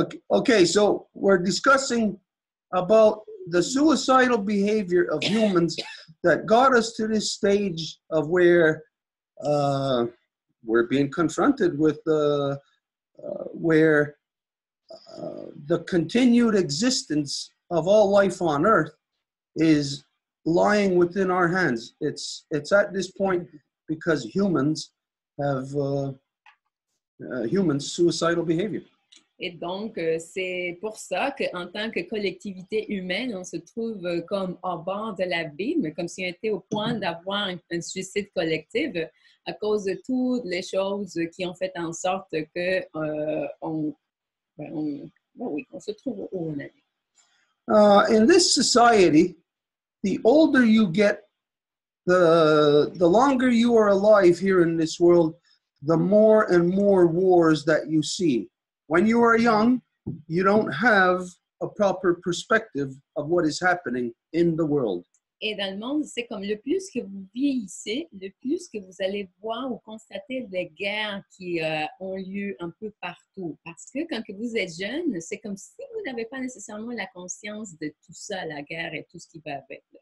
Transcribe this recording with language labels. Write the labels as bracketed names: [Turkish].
[English] Okay, so we're discussing about the suicidal behavior of humans that got us to this stage of where we're being confronted with where the continued existence of all life on Earth is lying within our hands. It's at this point because humans have suicidal behavior. [French] Et donc, c'est pour ça qu'en tant que collectivité humaine, on se trouve comme au bord de l'abîme, comme si on était au point d'avoir un suicide collectif à cause de toutes les choses qui ont fait en sorte que on se trouve où on est. [English] In this society, the older you get, the longer you are alive here in this world, the more and more wars that you see. When you are young, you don't have a proper perspective of what is happening in the world. [French] Et dans le monde, c'est comme le plus que vous vieillissez, le plus que vous allez voir ou constater des guerres qui ont lieu un peu partout. Parce que quand vous êtes jeune, c'est comme si vous n'avez pas nécessairement la conscience de tout ça, la guerre et tout ce qui va avec.